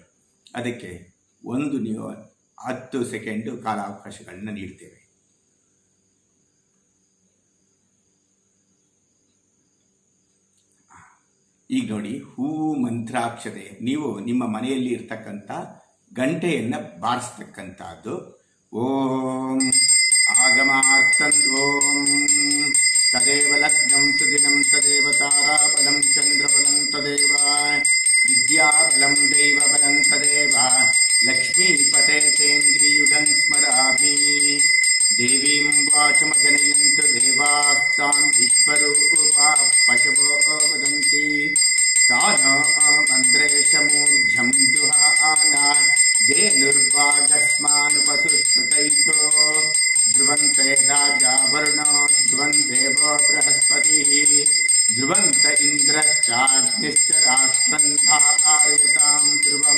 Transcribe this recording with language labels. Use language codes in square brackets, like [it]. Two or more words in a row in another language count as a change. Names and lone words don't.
[kn] ಅದಕ್ಕೆ ನೀವು 10 ಸೆಕೆಂಡು ಕಾಲಾವಕಾಶಗಳನ್ನ ನೀಡ್ತೇವೆ. ಈಗ ನೋಡಿ, ಹೂವು ಮಂತ್ರಾಕ್ಷತೆ, ನೀವು ನಿಮ್ಮ ಮನೆಯಲ್ಲಿ ಇರ್ತಕ್ಕಂಥ ಗಂಟೆಯನ್ನು ಬಾರಿಸ್ತಕ್ಕಂಥದ್ದು. [sa] ಓಂ ಆಗಮಾರ್ಥಂ ತದೇವ ಲಗ್ನಂ ಸುದಿನಂ ತದೇವ ತಾರಾಬಲಂ ಚಂದ್ರಬಲಂ ತದೇವ ವಿದ್ಯಾಬಲಂ ದೈವಬಲಂ ತದೇವ ಲಕ್ಷ್ಮೀಪತೆ ತೇಂದ್ರಿಯುಗಂ ಸ್ಮರಾಮಿ. ದೇವೀಂ ವಾಚಮಜನಯಂತು ದೇವಾಸ್ತಾಂ ವಿಶ್ವರೂಪಾ ಪಶವೋ ವದಂತಿ. ಸಾನ ಮಂದ್ರೇಶಮೂರ್ಜಂ ದುಹಾನ ಧೇನುರ್ವಾಗಸ್ಮಾನುಪಸುಷ್ಟೈತೋ ಧ್ರುವಂತೆ ರಾಜಾ ವರುಣೋ ಧ್ರುವಂ ದೇವೋ ಬೃಹಸ್ಪತಿ ಧ್ರುವಂತ ಇಂದ್ರಶ್ಚಾಗ್ನಿಶ್ಚ ರಾಷ್ಟ್ರಂಧಾರಯತಾಂ ಧ್ರುವಂ.